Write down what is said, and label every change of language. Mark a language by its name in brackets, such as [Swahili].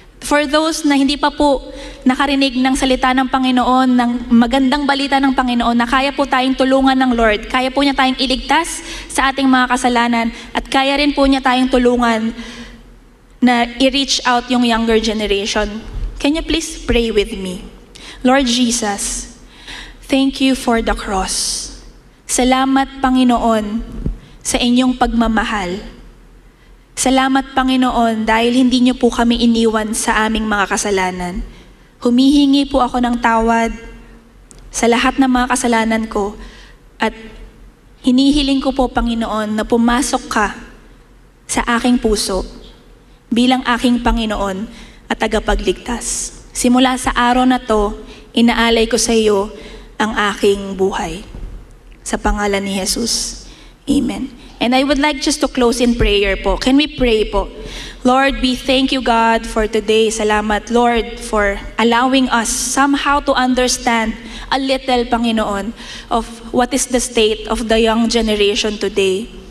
[Filipino] For those na hindi pa po nakarinig ng salita ng Panginoon, ng magandang balita ng Panginoon, na kaya po tayong tulungan ng Lord, kaya po niya tayong iligtas sa ating mga kasalanan, at kaya rin po niya tayong tulungan na i-reach out yung younger generation. [English] Can you please pray with me? Lord Jesus, thank you for the cross. [Filipino] Salamat, Panginoon, sa inyong pagmamahal. Salamat, Panginoon, dahil hindi niyo po kami iniwan sa aming mga kasalanan. Humihingi po ako ng tawad sa lahat ng mga kasalanan ko, at hinihiling ko po, Panginoon, na pumasok ka sa aking puso bilang aking Panginoon at tagapagligtas. Simula sa araw na to, inaalay ko sa iyo ang aking buhay. Sa pangalan ni Jesus. Amen. [English] And I would like just to close in prayer po. Can we pray po? Lord, we thank you, God, for today. [Filipino] Salamat, [English] Lord, for allowing us somehow to understand a little, Panginoon, of what is the state of the young generation today.